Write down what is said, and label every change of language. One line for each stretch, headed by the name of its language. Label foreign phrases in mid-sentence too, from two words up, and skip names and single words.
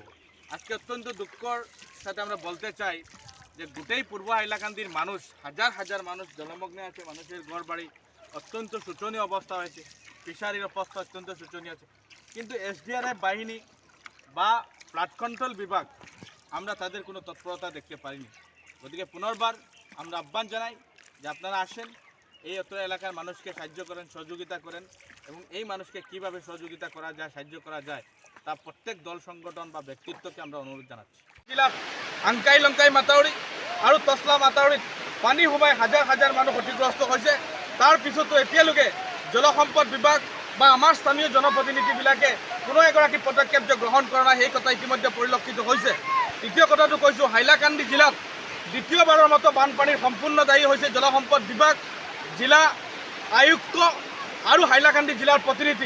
Bangla: আজকে অত্যন্ত দুঃখর সাথে আমরা বলতে চাই যে গোটেই পূর্ব হাইলাকান্দির মানুষ, হাজার হাজার মানুষ জলমগ্নে আছে, মানুষের ঘর বাড়ি অত্যন্ত শোচনীয় অবস্থা হয়েছে, ফিশারির অবস্থা অত্যন্ত শোচনীয় আছে, কিন্তু এসডিআরএফ বাহিনী বা ফ্লাড কন্ট্রোল বিভাগ আমরা তাদের কোনো তৎপরতা দেখতে পারিনি। গতিকে পুনর্বার আমরা আহ্বান জানাই যে আপনারা আসেন, এই অত্র এলাকার মানুষকে সাহায্য করেন, সহযোগিতা করেন এবং এই মানুষকে কিভাবে সহযোগিতা করা যায়, সাহায্য করা যায় তা প্রত্যেক দল সংগঠন বা ব্যক্তিত্বকে আমরা অনুরোধ জানাচ্ছি।
Assamese: জিলাত আংকাই লংকাই মাতাউৰি আৰু তছলা মাতাউৰিত পানী সোমাই হাজাৰ হাজাৰ মানুহ ক্ষতিগ্ৰস্ত হৈছে। তাৰ পিছতো এতিয়ালৈকে জলসম্পদ বিভাগ বা আমাৰ স্থানীয় জনপ্ৰতিনিধিবিলাকে কোনো এগৰাকী পদক্ষেপ যে গ্ৰহণ কৰা নাই সেই কথা ইতিমধ্যে পৰিলক্ষিত হৈছে। দ্বিতীয় কথাটো কৈছোঁ, হাইলাকান্দি জিলাত দ্বিতীয়বাৰৰ মতো বানপানীৰ সম্পূৰ্ণ দায়ী হৈছে জলসম্পদ বিভাগ, জিলা আয়ুক্ত আৰু হাইলাকান্দি জিলাৰ প্ৰতিনিধি।